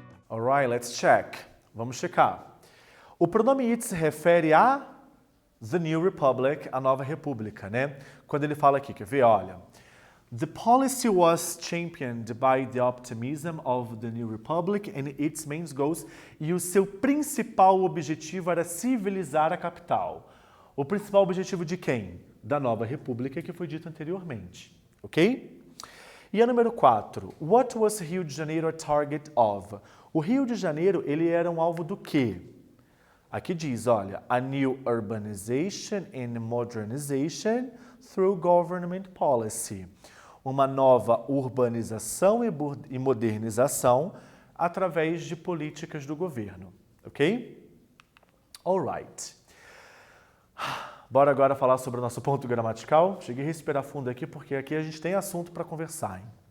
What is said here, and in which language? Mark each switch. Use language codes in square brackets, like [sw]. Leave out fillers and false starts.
[en] Alright, let's check. [pt] Vamos checar. O pronome it se refere a the New Republic, a nova república, né? Quando ele fala aqui, quer ver? Olha. [en] The policy was championed by the optimism of the New Republic and its main goals. [pt] E o seu principal objetivo era civilizar a capital. O principal objetivo de quem? Da nova república que foi dito anteriormente. Ok? E a número 4. [en] What was Rio de Janeiro a target of? [pt] O Rio de Janeiro, ele era um alvo do quê? Aqui diz, olha, [en] a new urbanization and modernization through government policy. [pt] Uma nova urbanização e modernização através de políticas do governo, ok? Alright. Bora agora falar sobre o nosso ponto gramatical. Cheguei a respirar fundo aqui, porque aqui a gente tem assunto para conversar, hein?